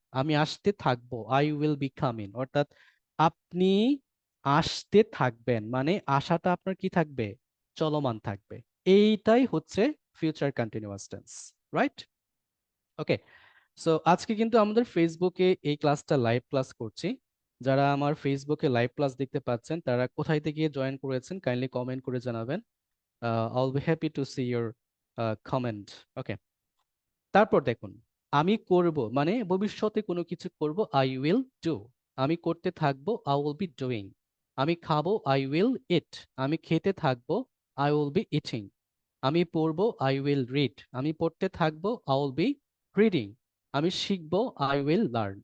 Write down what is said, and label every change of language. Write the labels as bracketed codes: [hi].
[bn] আমি আসতে থাকবো, [en] I will be coming. [bn] অর্থাৎ আপনি আসতে থাকবেন, মানে আশাটা আপনার কি থাকবে? চলমান থাকবে। এইটাই হচ্ছে ফিউচার কন্টিনিউয়াস টেন্স। রাইট? ওকে, সো আজকে কিন্তু আমাদের ফেসবুকে এই ক্লাসটা লাইভ ক্লাস করছি। যারা আমার ফেসবুকে লাইভ ক্লাস দেখতে পাচ্ছেন তারা কোথায় থেকে জয়েন করেছেন কাইন্ডলি কমেন্ট করে জানাবেন। [en] I'll be happy to see your comment. [bn] ওকে, তারপর দেখুন, আমি করব মানে ভবিষ্যতে কোনো কিছু করব, [en] I will do. [bn] আমি করতে থাকবো, [en] I will be doing. [bn] আমি খাবো, [en] I will eat. [bn] আমি খেতে থাকবো, [en] I will be eating. [bn] আমি পড়বো, [en] I will read. [bn] আমি পড়তে থাকবো, [en] I will be reading. [bn] আমি শিখবো, [en] I will learn.